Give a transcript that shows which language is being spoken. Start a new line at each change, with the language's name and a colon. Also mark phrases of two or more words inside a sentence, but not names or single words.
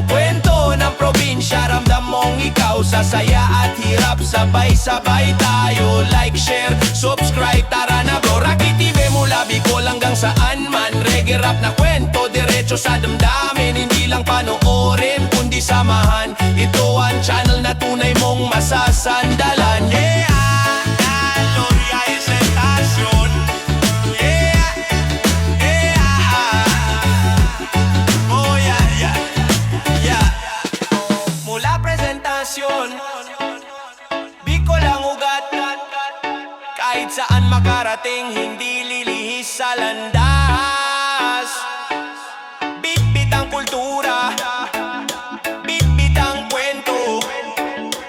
Filipino: Kwento ng probinsya, ramdam mong ikaw. Sa saya at hirap, sabay-sabay tayo.
English: Like, share, subscribe,
Filipino: tara na bro. Rocky TV, mula Bicol hanggang saan man. Reggae rap na kwento, diretso sa damdamin. Hindi lang panoorin, kundi samahan. Ito ang channel na tunay mong masasandalan.
English: Yeah!
Filipino: Gloria presentasyon.
English: Yeah! Yeah! Oh yeah, yeah, yeah.
Filipino: Mula presentasyon, Bicol ang ugat. Kahit saan makarating, hindi lilihis sa landas. Bit-bit ang kultura, bit-bit ang kwento.